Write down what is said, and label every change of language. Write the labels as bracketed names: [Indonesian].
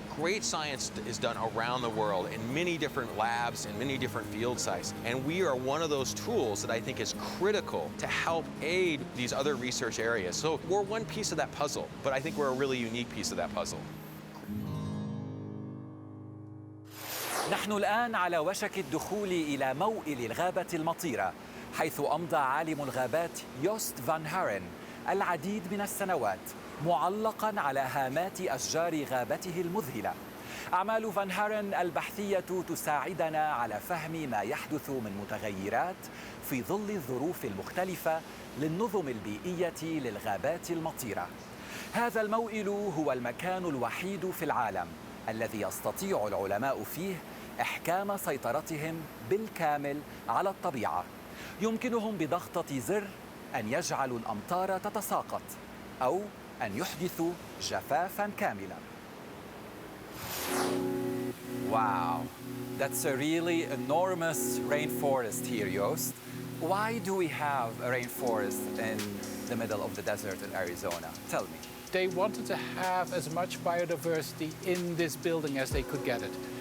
[English] Great science is done around the world in many different labs and many different field sites. And we are one of those tools that I think is critical to help aid these other research areas. So we're one piece of that puzzle, but I think we're a really unique piece of that puzzle. [Arabic] نحن الآن على وشك الدخول إلى موئل الغابة المطيرة، حيث أمضى عالم الغابات يوست فان هارن العديد من السنوات معلقاً على هامات أشجار غابته المذهلة. أعمال فان هارن البحثية تساعدنا على فهم ما يحدث من متغيرات في ظل الظروف المختلفة للنظم البيئية للغابات المطيرة. هذا الموئل هو المكان الوحيد في العالم الذي يستطيع العلماء فيه إحكام سيطرتهم بالكامل على الطبيعة. يمكنهم بضغطة زر أن يجعلوا الأمطار تتساقط أو أن يحدثوا جفافاً كاملاً. [English] Wow, that's a really enormous rainforest here, Joost. Why do we have a rainforest in the middle of the desert in Arizona? Tell me. They wanted to have as much biodiversity in this building as they could get it.